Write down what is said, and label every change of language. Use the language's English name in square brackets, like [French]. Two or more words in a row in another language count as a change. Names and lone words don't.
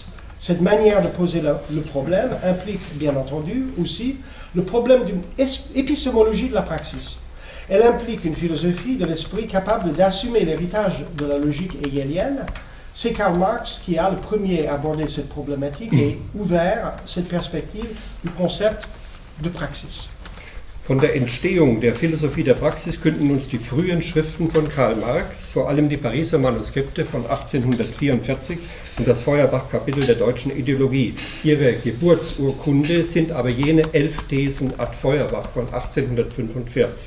[French] Cette manière de poser le problème implique bien entendu aussi le problème d'une épistémologie de la praxis. Elle implique une philosophie de l'esprit capable d'assumer l'héritage de la logique hegelienne. C'est Karl Marx qui a le premier abordé cette problématique et ouvert cette perspective du concept de praxis. [German] Von der Entstehung der Philosophie der Praxis künden uns die frühen Schriften von Karl Marx, vor allem die Pariser Manuskripte von 1844 und das Feuerbach-Kapitel der deutschen Ideologie. Ihre Geburtsurkunde sind aber jene 11 Thesen ad Feuerbach von 1845.